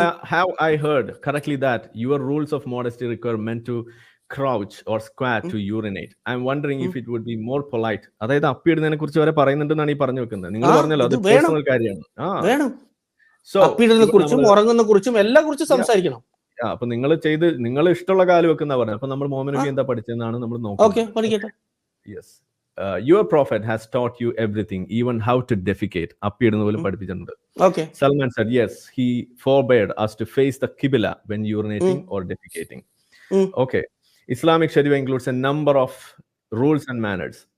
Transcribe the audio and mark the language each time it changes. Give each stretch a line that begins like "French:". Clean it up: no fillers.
English: Have I heard correctly that your rules of modesty require men to crouch or squat to urinate? I'm wondering if it would be more polite.
Malayalam: അതായത് അപ്പിയിടുന്നതിനെ കുറിച്ച് വരെ പറയുന്നുണ്ടെന്നാണ് ഈ പറഞ്ഞു വെക്കുന്നത്. നിങ്ങൾ പറഞ്ഞല്ലോ അത് പേഴ്സണൽ കാര്യമാണ്. അപ്പിയിടുന്നതിനെ കുറിച്ചും ഉറങ്ങുന്ന കുറിച്ചും എല്ലാം കുറിച്ച് സംസാരിക്കണം. അപ്പൊ നിങ്ങൾ ഇഷ്ടമുള്ള കാല് വെക്കുന്ന പറഞ്ഞത്. അപ്പൊ നമ്മൾ മുഹമ്മദ് നബി എന്താ പഠിച്ചതെന്നാണ് നമ്മൾ നോക്കുന്നത്.
English: Yes, your prophet has taught you everything, even how to defecate.
Malayalam: അപ്പിയിടുന്ന പോലും പഠിപ്പിച്ചിട്ടുണ്ട്.
English: Salman said yes, he forbade us to face the qibla when urinating or defecating. Okay, Islamic Sharia includes a number of rules and manners.